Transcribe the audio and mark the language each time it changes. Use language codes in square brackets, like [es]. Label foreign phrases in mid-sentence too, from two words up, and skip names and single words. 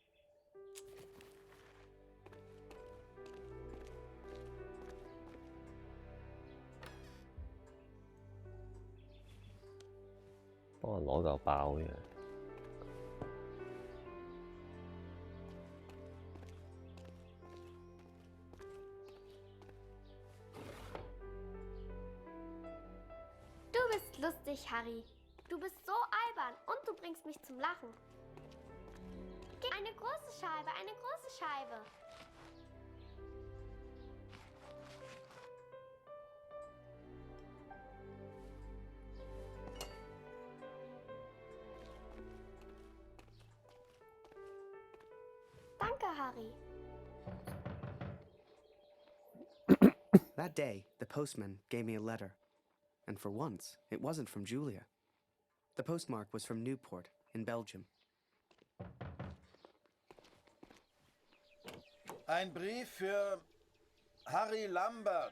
[yue] 幫我攞嚿包嘅。 [de] Du bist lustig, Harry. Du bist so albern und du bringst mich zum Lachen. Eine große Scheibe, eine große Scheibe. Danke, Harry. [en] That day, the postman gave me a letter. And for once, it wasn't from Julia. The postmark was from Newport, in Belgium. [de] Ein Brief für Harry Lambert.